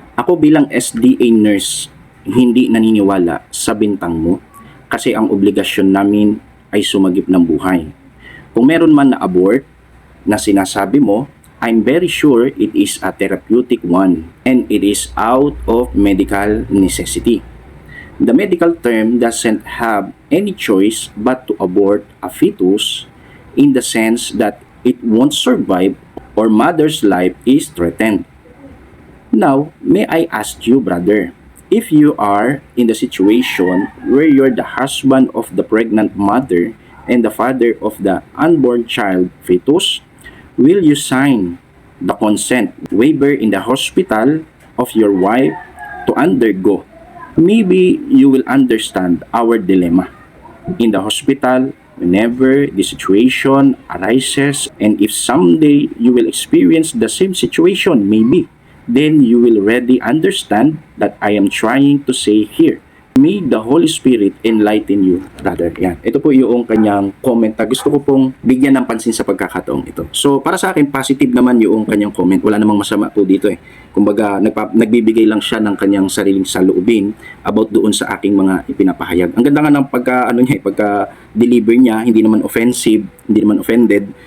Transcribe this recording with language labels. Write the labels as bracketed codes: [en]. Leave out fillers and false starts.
[tl] Ako bilang SDA nurse, hindi naniniwala sa bintang mo kasi ang obligasyon namin ay sumagip ng buhay. Kung meron man na abort na sinasabi mo, [en] I'm very sure it is a therapeutic one and it is out of medical necessity. The medical term doesn't have any choice but to abort a fetus in the sense that it won't survive or mother's life is threatened. Now, may I ask you, brother, if you are in the situation where you're the husband of the pregnant mother and the father of the unborn child fetus, will you sign the consent waiver in the hospital of your wife to undergo? Maybe you will understand our dilemma. In the hospital, whenever the situation arises, and if someday you will experience the same situation, maybe, then you will ready understand that I am trying to say here. May the Holy Spirit enlighten you, brother. [tl] Yan. Ito po yung kanyang comment na gusto ko pong bigyan ng pansin sa pagkakataong ito. So, para sa akin, positive naman yung kanyang comment. Wala namang masama po dito eh. Kumbaga, nagbibigay lang siya ng kanyang sariling saloobin about doon sa aking mga ipinapahayag. Ang ganda nga ng pagka-deliver niya, hindi naman offensive, hindi naman offended.